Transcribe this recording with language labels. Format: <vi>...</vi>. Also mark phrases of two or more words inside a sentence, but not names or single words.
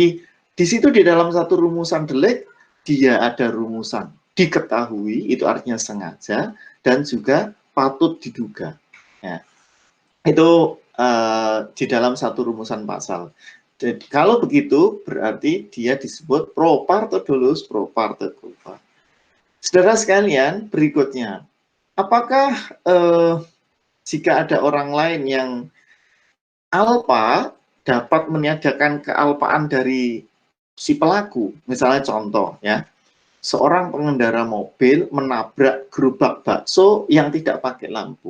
<id>Jadi Di situ di dalam satu rumusan delik, dia ada rumusan diketahui, itu artinya sengaja, dan juga patut diduga. Ya. Itu di dalam satu rumusan pasal. Jadi, kalau begitu, berarti dia disebut</id> <la>pro parte dolus, pro parte culpa.</la> <id>Saudara sekalian, berikutnya, apakah jika ada orang lain yang alpa dapat meniadakan kealpaan dari si pelaku? Misalnya contoh ya, seorang pengendara mobil menabrak gerobak bakso yang tidak pakai lampu.</id>